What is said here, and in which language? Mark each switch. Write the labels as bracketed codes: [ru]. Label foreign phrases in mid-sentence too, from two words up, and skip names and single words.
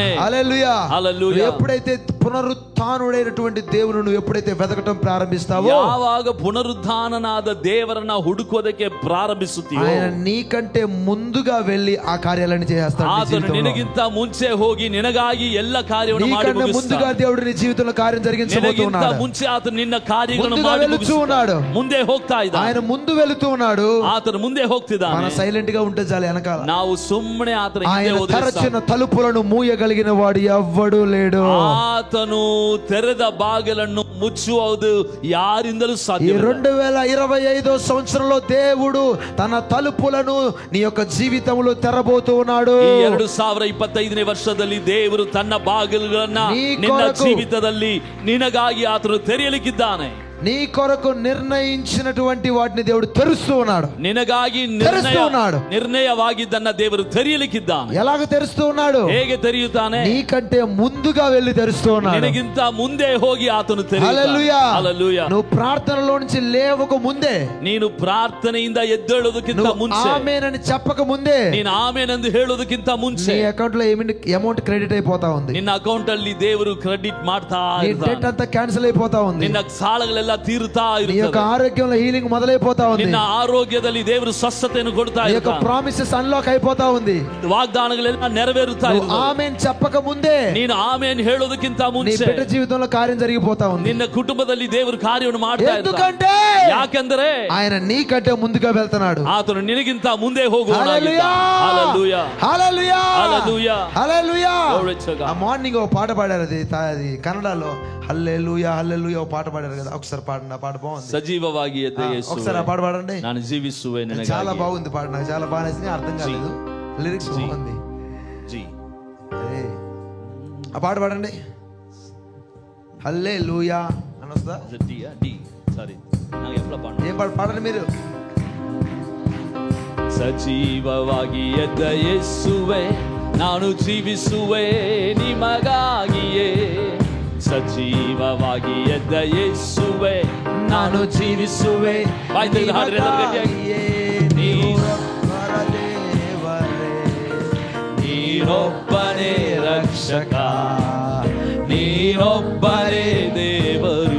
[te] హల్లెలూయా. హల్లెలూయా. నువ్వు ఎప్పుడైతే పునరుత్థానుడైనటువంటి దేవుని నువ్వు ఎప్పుడైతే వెతకటం ప్రారంభిస్తావో, [kn] ಯಾವಾಗ ಪುನರುತ್ಥಾನನಾದ ದೇವರನ್ನ ಹುಡುಕೋದಕ್ಕೆ ಪ್ರಾರಂಭಿಸುತ್ತೀಯೋ, [te] ఆయన నీకంటే ముందుగా వెళ్ళి ఆ కార్యాలను చేస్తాడు. నీ [kn] ಆತನು [te] జీవితంలో. [kn] ನಿನಗಿಂತ ಮುಂಚೆ ಹೋಗಿ ನಿನಗಾಗಿ ಎಲ್ಲ ಕಾರ್ಯವನ್ನು ಮಾಡಿ [te] నీకంటే ముందుగా [kn] ಮುಗಿಸ್ತಾನೆ. [te] దేవుడు నీ జీవితంలో కార్యం [kn] ನಿನಗಿಂತ [te] జరిగించబోతున్నాడు. [kn] ಮುಂಚೆ ಆತನು ನಿನ್ನ ಕಾರ್ಯಗಳನ್ನು [te] ముందుగా [kn] ಮಾಡಿ [te] వెళుతూ [kn] ಮುಗಿಸ್ತಾನೆ. [te] ఉన్నాడు. [kn] ಮುಂದೆ ಹೋಗ್ತಾ ಇದ್ದಾನೆ. [te] ఆయన ముందు వెళుతూ ఉన్నాడు. [kn] ಆತನು ಮುಂದೆ [te] మన [kn] ಹೋಗ್ತಿದ್ದಾನೆ. [te] సైలెంట్ గా ఉంటే చాలు వెనకాల. [kn] ನಾವು ಸುಮ್ಮನೆ ಆತನ ಹಿಂದೆ [te] ఆయన [kn] ಹೋದ್ರೆ [te] తెరచిన [kn] ಸಾಕು. [te] తలుపులను మూయగలిగిన వాడు ఎవ్వడు లేడు. [kn] ಆತನು ತೆರೆದ ಬಾಗಿಲನ್ನು ಮುಚ್ಚುವುದು ಯಾರಿಂದಲೂ [te] ఈ [kn] ಸಾಧ್ಯ. [te] 2025 సంవత్సరంలో దేవుడు తన తలుపులను నీ యొక్క జీవితంలో తెరబోతూ ఉన్నాడు. [kn] ಈ 2025ನೇ ವರ್ಷದಲ್ಲಿ ದೇವರು ತನ್ನ ಬಾಗಿಲುಗಳನ್ನ ನೀ ನಿನ್ನ ಕೊರಕು. ಜೀವಿತದಲ್ಲಿ ನಿನಗಾಗಿ ಆತನು ತೆರೆಯಲಿಕ್ಕಿದ್ದಾನೆ. [te] నీ కొరకు నిర్ణయించినటువంటి వాటిని దేవుడు తెరుస్తూ ఉన్నాడు. [kn] ನಿನಗಾಗಿ [te] తెరుస్తూ ఉన్నాడు. [kn] ನಿರ್ಣಯವಾಗಿದ್ದನ್ನ ದೇವರು ತೆರೆಯಲಿಕ್ಕಿದ್ದಾನೆ. [te] ఎలాగ తెరుస్తూ ఉన్నాడు? [kn] ಹೇಗೆ ತೆರೆಯುತ್ತಾನೆ? [te] నీకంటే ముందుగా వెళ్ళి తెరుస్తూ ఉన్నాడు. [kn] ನಿನಗಿಂತ ಮುಂದೆ ಹೋಗಿ ಆತನು ತೆರೆಯುತ್ತಾನೆ. [te] హల్లెలూయా. హల్లెలూయా. నువ్వు ప్రార్థనలో నుంచి లేవక ముందే, [kn] ನೀನು ಪ್ರಾರ್ಥನೆಯಿಂದ ಎದ್ದೇಳೋದಕ್ಕಿಂತ [te] నువ్వు [kn] ಮುಂಚೆ, [te] ఆమేనని చెప్పక ముందే [kn] ನೀನು ಆಮೇನೆಂದು ಹೇಳೋದಕ್ಕಿಂತ ಮುಂಚೆ [te] నీ అకౌంట్ లో [en] amount credit [te] అయిపోతా ఉంది. [kn] ನಿನ್ನ ಅಕೌಂಟ್ ಅಲ್ಲಿ ದೇವರು ಕ್ರೆಡಿಟ್ ಮಾಡ್ತಾ [te] నీ [kn] ಇರ್ತಾನೆ. [te] డెట్ అంతా క్యాన్సిల్ అయిపోతా ఉంది. [kn] ನಿನ್ನ ಸಾಲಗಳೆಲ್ಲ ತೀರುತ್ತಾ [te] నీ యొక్క [kn] ಇರುತ್ತದೆ. [te] ఆరోగ్యంలో హీలింగ్ మొదలైపోతా ఉంది. [kn] ನಿನ್ನ ಆರೋಗ್ಯದಲ್ಲಿ ದೇವರು ಸ್ವಸ್ಥತೆಯನ್ನು ಕೊಡ್ತಾ [te] నీ యొక్క [kn] ಇರ್ತಾನೆ. [en] promises unlock [te] అయిపోతా ఉంది. [kn] ವಾಗ್ದಾನಗಳೆಲ್ಲ ನೆರವೇರುತ್ತಾ [te] నువ్వు [kn] ಇರ್ತದೆ. [te] ఆమేన్ చెప్పక ముందే [kn] ನೀನು ಆಮೇನ್ ಹೇಳೋದಕ್ಕಿಂತ [te] నీ [kn] ಮುಂಚೆ [te] బిడ్డ జీవితంలో కార్యం జరిగిపోతా ఉంది. [kn] ನಿನ್ನ ಕುಟುಂಬದಲ್ಲಿ ದೇವರು ಕಾರ್ಯವನ್ನು ಮಾಡ್ತಾ ಇರ್ತಾನೆ. [te] ఎందుకంటే [kn] ಯಾಕೆಂದರೆ [te] ఆయన నీకంటే ముందుగా వెళ్తున్నాడు. [kn] ಆತನು ನಿನಗಿಂತ ಮುಂದೆ ಹೋಗುವವನಾಗಿದ್ದಾನೆ. [te] హల్లెలూయా. హల్లెలూయా. హల్లెలూయా. హల్లెలూయా. హల్లెలూయా. [en] Glory to God. [te] ఆ మార్నింగ్ ఒక పాట పాడారు, అది కన్నడలో హల్లెలూయా హల్లెలూయా ఒక పాట పాడారు కదా, ఒకసారి పాడండి. ఆ పాట బాగుంది. [kn] ಸಜೀವವಾಗಿ ಎದ್ದ ಯೇಸುವೇ, [te] ఒకసారి ఆ పాట పాడండి. [kn] ನಾನು ಜೀವಿಸುವೆ [te] చాలా [kn] ನಿನಗಾಗಿ. [te] బాగుంది పాట, నాకు చాలా బాగా నచ్చింది. అర్థం కాలేదు, లిరిక్స్ బాగుంది. జీ. అదే ఆ పాట పాడండి. హల్లెలూయా అని వస్తుందా? [kn] ಡಿ ಸಾರಿ ನಾನು ಎಪ್ಪಳ ಪಾಡ. [te] ఏం పాట పాడండి మీరు. [kn] ಸಜೀವವಾಗಿ ಎದ್ದ ಯೇಸುವೆ, ನಾನು ಜೀವಿಸುವೆ ನಿಮಗಾಗಿಯೇ. ಸಜೀವವಾಗಿ ಎದ್ದ ಯೇಸುವೆ, ನಾನು ಜೀವಿಸುವೆ. ಬಾಯ್ ತೆಗೆದು ಹಾಡ್ರಿ ಎಲ್ಲರೂ ಗಟ್ಟಿಯಾಗಿ. ನೀನೊಬ್ಬನೇ ರಕ್ಷಕ, ನೀನೊಬ್ಬನೇ ದೇವರು,